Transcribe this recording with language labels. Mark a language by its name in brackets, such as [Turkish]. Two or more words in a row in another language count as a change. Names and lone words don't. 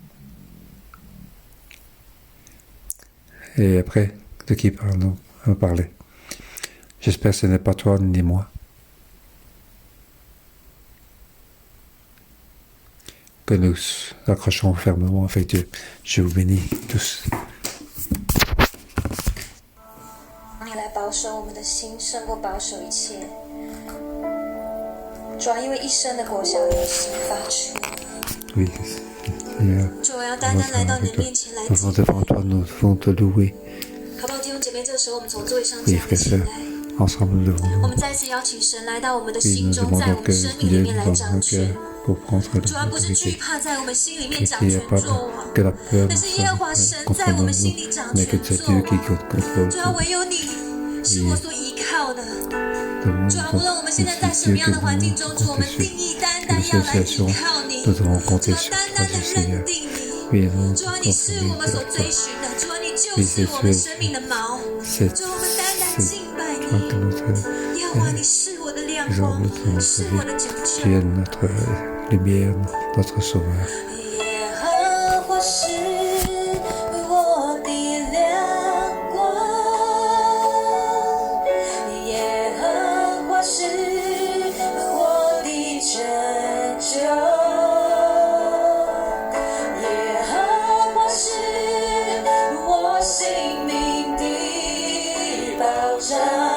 [French] Et après, de qui parlons-nous? On va parler. J'espère que ce n'est pas toi ni moi. que nous accrochons fermement avec Dieu. Je vous bénis tous. [Chinese] 你来保守我们的心，胜过保守一切。主啊，因为一生的果效由心发出。 [French] Oui, Seigneur, [Chinese] 主，我要单单来到你的面前来 [French] nous [Chinese] 敬 [French] venons devant toi, nous devons te louer. [Chinese] 好不好，弟兄姐妹？这个时候，我们从座位上 [French] Oui, [Chinese] 站 [French] frères [Chinese] 起 [French] et [Chinese] 来 [French] sœurs,。ensemble nous devons [Chinese] 我 [French] nous. [Chinese] 们再次邀请神来到我们的 [French] Oui, [Chinese] 心 [French] nous [Chinese] 中，在我 [French] demandons [Chinese] 们 [French] que [Chinese] 生命里 [French] Dieu [Chinese] 面来 [French] dans [Chinese] 掌 [French] nos [Chinese] 权 [French] cœurs。pour prendre [Chinese] 主啊，不是惧 [French] l'autorité. [Chinese] 怕在我们心里面 [French] Que [Chinese] 掌 [French] qu'il n'y [Chinese] 权 [French] ait pas [Chinese] 作王， [French] que la peur [Chinese] 但 [French] nous [Chinese] 是耶和华神 [French] soit [Chinese] 在我 [French] contre [Chinese] 们心 [French] nous, [Chinese] 里掌 [French] mais [Chinese] 权 [French] que c'est [Chinese] 作 [French] Dieu qui [Chinese] 王。 [French] contrôle [Chinese] 主啊， [French] tout. [Chinese] 唯有你是我所依靠的。 [French] Demandons [Chinese] 主啊，无论我们现在 [French] que [Chinese] 在什 [French] c'est [Chinese] 么 [French] Dieu [Chinese] 样 [French] que [Chinese] 的环境中， [French] nous [Chinese] 主，我们 [French] comptons [Chinese] 定 [French] sur. [Chinese] 义单 [French] Que [Chinese] 单 [French] les [Chinese] 要来依 [French] situations, [Chinese] 靠你。 [French] nous devons [Chinese] 主 [French] compter [Chinese] 啊， [French] sur [Chinese] 单 [French] toi, [Chinese] 单的 [French] Seigneur. [Chinese] 认定你。 [French] Oui, nous [Chinese] 主啊，你是 [French] confirmons [Chinese] 我们所 [French] que [Chinese] 追寻的。主啊，你就是我们生命的锚。 [French] c'est [Chinese] 主啊，我们单单敬拜 [French] toi que [Chinese] 你。 [French] notre [Chinese] 耶和华，你是我的亮光 [French] exemple dans， [Chinese] 是 [French] notre [Chinese] 我的拯 [French] vie. [Chinese] 救。 [French] Tu es notre lumière, notre sauveur. [Chinese] 耶和华是我的亮光，耶和华是我的拯救，耶和华是我性命的保障。